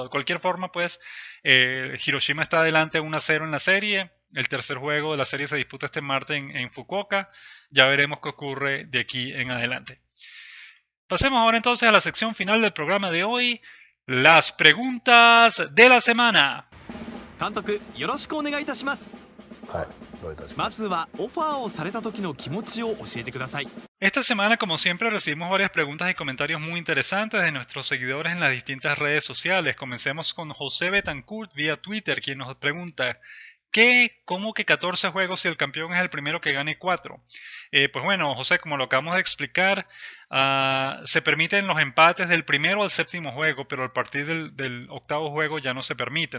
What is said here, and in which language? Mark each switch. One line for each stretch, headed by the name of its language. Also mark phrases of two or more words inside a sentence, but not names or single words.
Spanish: De cualquier forma, pues, Hiroshima está adelante 1-0 en la serie. El tercer juego de la serie se disputa este martes en Fukuoka. Ya veremos qué ocurre de aquí en adelante. Pasemos ahora entonces a la sección final del programa de hoy, las preguntas de la semana.
Japanese: 監督、よろしくお願いいたします。はい、どういたしままずはオファーをされた時の気持ちを教えてください。
Spanish: Esta semana, como siempre, recibimos varias preguntas y comentarios muy interesantes de nuestros seguidores en las distintas redes sociales. Comencemos con José Betancourt vía Twitter, quien nos pregunta: ¿cómo que 14 juegos si el campeón es el primero que gane 4? Pues bueno, José, como lo acabamos de explicar, se permiten los empates del primero al séptimo juego, pero a partir del octavo juego ya no se permiten.